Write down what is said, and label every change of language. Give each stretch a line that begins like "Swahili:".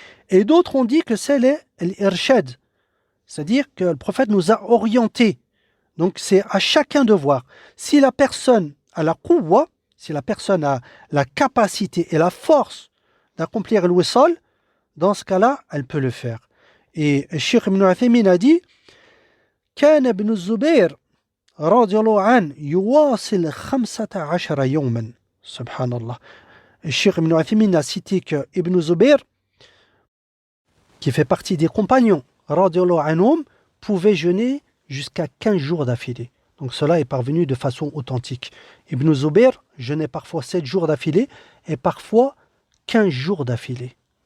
French: Et d'autres ont dit que c'est l'irshad, c'est-à-dire que le prophète nous a orientés. Donc c'est à chacun de voir. Si la personne a la quwwa, si la personne a la capacité et la force d'accomplir le wisal, dans ce cas-là, elle peut le faire. Et Cheikh Ibn Uthaymin a dit:
Arabic: كان ابن الزبير رضي الله عنه يواصل 15 يوما. Subhanallah.
French: Et Cheikh Ibn Uthaymin a cité que Ibn Zubayr, qui fait partie des compagnons,
Arabic: radiallahu anhum,
French: pouvait jeûner jusqu'à 15 jours d'affilée. Donc cela est parvenu de façon authentique. Ibn Zubayr jeûnait parfois 7 jours d'affilée et parfois 15 jours d'affilée.